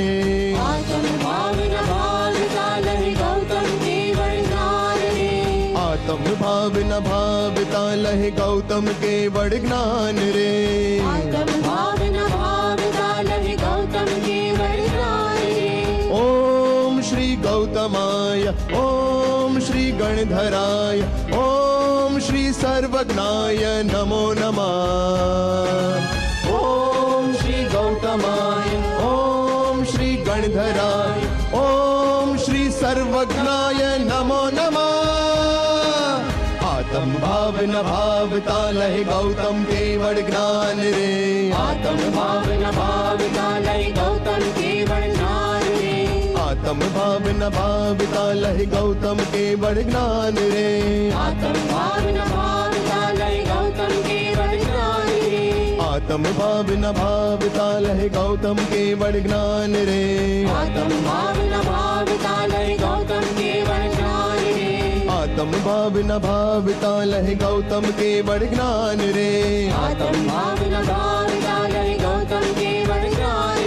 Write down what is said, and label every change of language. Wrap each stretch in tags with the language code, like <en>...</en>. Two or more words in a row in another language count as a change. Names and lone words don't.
<hi>आत्म भाव न भावता लय गौतम केवल ज्ञान रे आत्म भाव न भावता लह गौतम केवल ज्ञान रे आत्म भाव न भावता लय गौतम केवल ज्ञान रे</hi> <sa>ओम श्री गौतमाय ओम श्री गणधराय ओम श्री सर्वज्ञाय नमो नमः ओम श्री गौतमाय ओम श्री गणधराय ओम श्री सर्वज्ञाय नमो नमः</sa> <hi>आत्म भाव न भावता लह गौतम केवल ज्ञान रे आत्म भाव न भावता लय गौतम केवल ज्ञान रे आत्म भाव न भावता लह गौतम केवल ज्ञान रे आत्म भाव न भावता लय गौतम केवल ज्ञान रे आत्म भाव न भावता लह गौतम केवल ज्ञान रे आत्म भाव न भावता लय गौतम केवल ज्ञान रे आत्म भाव न भावता लह गौतम केवल ज्ञान रे आत्म भाव न भावता लय गौतम केवल ज्ञान</hi>